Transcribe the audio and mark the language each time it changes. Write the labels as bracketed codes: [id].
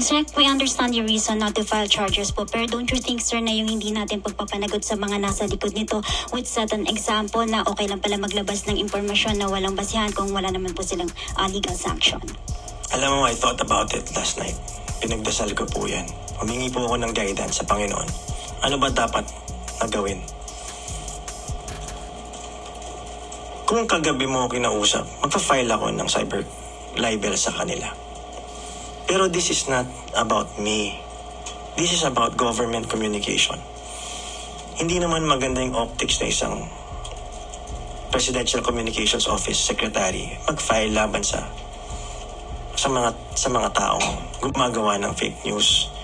[en] Sir, we understand your reason not to file charges po. [tl] Pero [en] don't you think, sir, [tl] na yung hindi natin pagpapanagot sa mga nasa likod nito [en] would set an example [tl] na okay lang pala maglabas ng impormasyon na walang basihan kung wala naman po silang [en] legal sanction? [tl] Alam mo, [en] I thought about it last night. [tl] Pinagdasal ko po yan. Humingi po ako ng guidance sa Panginoon. Ano ba dapat na gawin? Kung kagabi mo ako kinausap, magpa-file ako ng cyber libel sa kanila. [en] Pero this is not about me. This is about government communication. [tl] Hindi naman maganda yung optics na isang Presidential Communications Office Secretary mag-file laban sa mga taong gumagawa ng fake news.